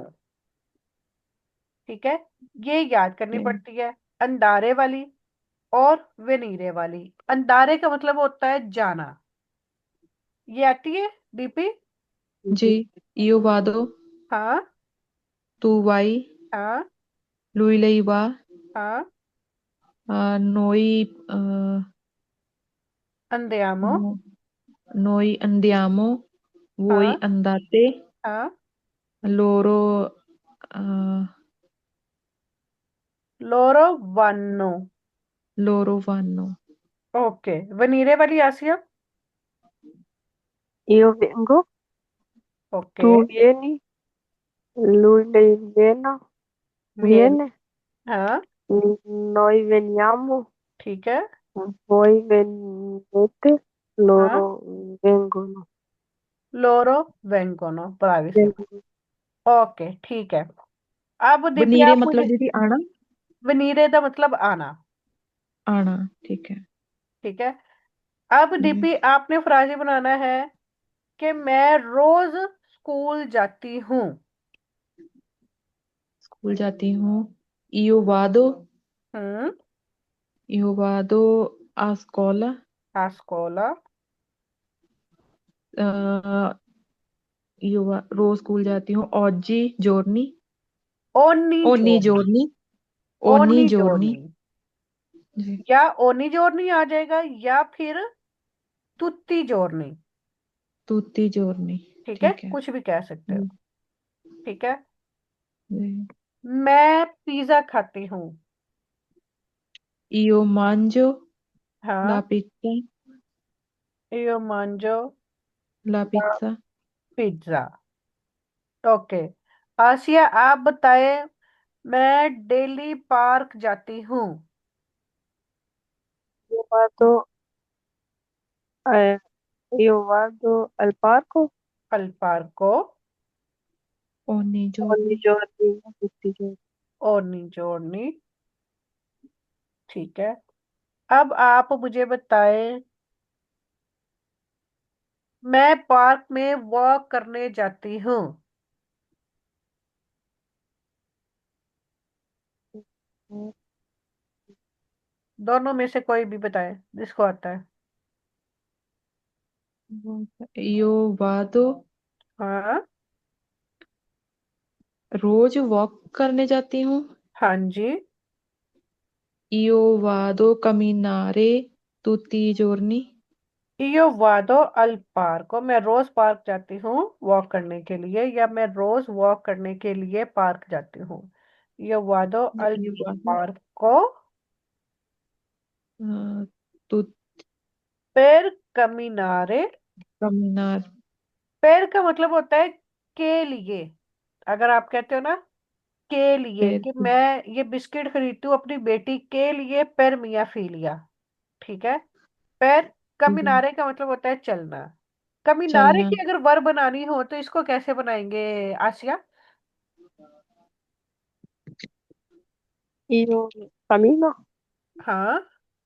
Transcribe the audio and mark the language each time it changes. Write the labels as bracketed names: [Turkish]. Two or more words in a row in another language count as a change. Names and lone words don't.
[Hindi] ठीक है, ये याद करनी Ok। पड़ती है। अंधारे वाली और वेनीरे वाली। अंधारे का मतलब होता है जाना, ये आती है डीपी। जी, [Italian] io vado, [Hindi] हाँ, [Italian] tu vai, [Hindi] हाँ, [Italian] lui lei va, [Hindi] हाँ, [Italian] noi, अंधियामो, no- noi andiamo, voi [Hindi] हाँ, [Italian] andate, [Hindi] हाँ, [Italian] loro, eh, loro vanno. loro vanno। [Hindi] ओके, वनीरे वाली आसिया। [Italian] Io vengo, [Hindi] ओके, [Italian] tu vieni, lei वेन, viene, [Hindi] हाँ, [Italian] noi veniamo, [Hindi] ठीक है, [Italian] voi venite, [Hindi] हाँ, [Italian] loro vengono. loro vengono, bravissimo. Vengono. [Hindi] ओके, ठीक है। अब दीपी बनीरे आप मतलब मुझे, दीदी आना। वनीरे का मतलब आना। आना, ठीक है। ठीक है, अब जी। दीपी आपने फ्राजी बनाना है कि मैं रोज स्कूल जाती हूँ। स्कूल जाती हूँ। [Italian] io vado, [Hindi] हम्म। [Italian] io vado a scuola, a scuola. [Hindi] अ, रोज स्कूल जाती हूँ। [Italian] oggi giorni, ओनी ogni जोरनी। giorni, ogni ओनी giorni। जोरनी [Hindi] जी, या [Italian] ogni giorni [Hindi] आ जाएगा, या फिर [Italian] tutti giorni. tutti i giorni। [Hindi] ठीक है, ठीक है। कुछ भी कह सकते हो। जी, ठीक है। जी। मैं पिज्जा खाती हूँ। [Italian] io mangio la [Hindi] हाँ। [Italian] pizza, io mangio la la pizza। [Hindi] पिज्जा। ओके। आसिया, आप बताएं। मैं डेली पार्क जाती हूँ। [Italian] Io vado, eh, io vado al parco al parco ogni ogni giorno। giorno, tutti i giorni. ogni giorni। [Hindi] ठीक है। अब आप मुझे बताएं। मैं पार्क में वॉक करने जाती हूँ। दोनों में से कोई भी बताएं जिसको आता है। [Italian] io vado, [Hindi] हाँ। रोज वॉक करने जाती हूँ। हाँ जी। [Italian] io vado camminare tutti i giorni। io vado al parco, [Hindi] मैं रोज पार्क जाती हूँ वॉक करने के लिए, या मैं रोज वॉक करने के लिए पार्क जाती हूँ। [Italian] io vado al io vado parco tutti per camminare। camminare [Hindi] per का मतलब होता है के लिए। अगर आप कहते हो ना के लिए, [Italian] per [Hindi] कि मैं ये बिस्किट खरीदती हूँ अपनी बेटी के लिए, [Italian] per mia figlia. [Hindi] ठीक है। [Italian] per camminare [Hindi] का मतलब होता है चलना। कमिनारे चलना। की अगर वर्ब बनानी हो तो इसको कैसे बनाएंगे, आसिया? [Italian] Io cammino, [Hindi] हाँ।